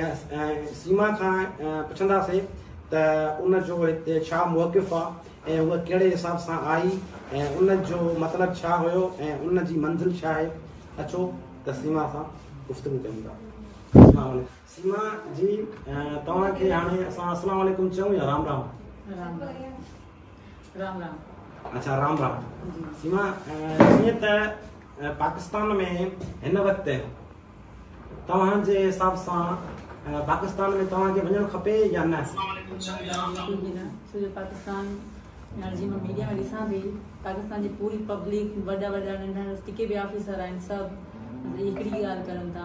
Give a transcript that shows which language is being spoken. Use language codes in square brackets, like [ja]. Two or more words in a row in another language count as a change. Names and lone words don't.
[sd] ऐं सीमा खां पुछंदासीं त उन जो हिते छा मौक़िफ़ आहे ऐं उहा कहिड़े हिसाब सां आई ऐं उन जो मतिलबु छा हुयो ऐं उन जी मंज़िल छा आहे। अचो त सीमा सां गुफ़्तगू कयूं था। [ar] السلام عليكم [sd] सीमा जी, तव्हांखे हाणे असां [ar] السلام عليكم [sd] चऊं या राम राम? राम राम। अच्छा राम राम। सीमा, जीअं त पाकिस्तान में हिन वक़्तु तव्हांजे हिसाब सां पाकिस्तान में तव्हांखे वञणु खपे या न? सॼो पाकिस्तान जी मां मीडिया में ॾिसां थी, पाकिस्तान जी पूरी पब्लिक, वॾा वॾा नंढा जेके बि ऑफिसर आहिनि सभु हिकिड़ी ॻाल्हि करनि था।